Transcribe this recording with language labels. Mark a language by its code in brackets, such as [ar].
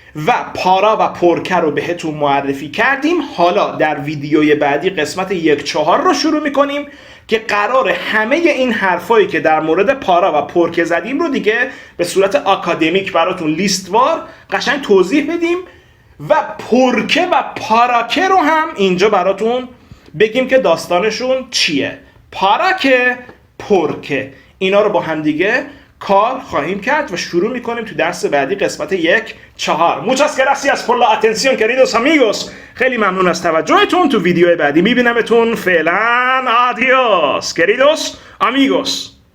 [fa] و پارا و پرکه رو بهتون معرفی کردیم. حالا در ویدیوی بعدی قسمت 1/4 رو شروع میکنیم که قرار همه این حرفایی که در مورد پارا و پرکه زدیم رو دیگه به صورت آکادمیک براتون لیستوار قشنگ توضیح بدیم و پرکه و پاراکه رو هم اینجا براتون بگیم که داستانشون چیه. پاراکه، پرکه، اینا رو با هم دیگه کار خواهیم کرد و شروع میکنیم تو درس بعدی قسمت 1/4. [es] Muchas gracias por la atención queridos amigos. [fa] خیلی ممنون از توجهتون. تو ویدیو بعدی میبینمتون. فعلا [es] adiós queridos amigos.